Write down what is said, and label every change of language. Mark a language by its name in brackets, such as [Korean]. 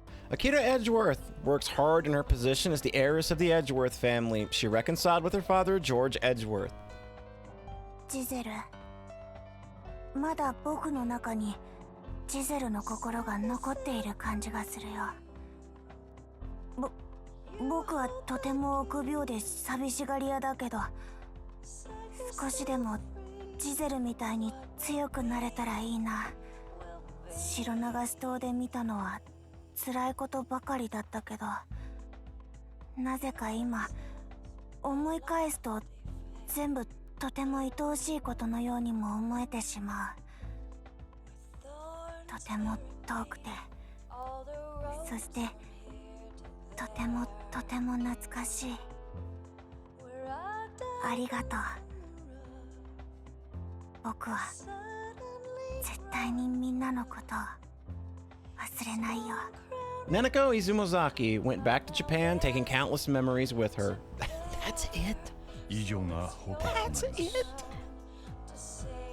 [English] Akira Edgeworth works hard in her position as the heiress of the Edgeworth family. She reconciled with her father, George Edgeworth. [Japanese] ジゼル、まだ僕の中にジゼルの心が残っている感じがするよ。僕はとても臆病で寂しがり屋だけど、少しでもジゼルみたいに強くなれたらいいな。白長島で見たのは辛いことばかりだったけど、なぜか今思い返すと全部とても愛おしいことのようにも思えてしまう。とても遠くて、そしてとてもとても懐かしい。ありがとう。僕は絶対にみんなのことを忘れないよ。 [English] Neneko Izumozaki went back to Japan, taking countless memories with her. That's it. [Japanese] 以上が報告となります。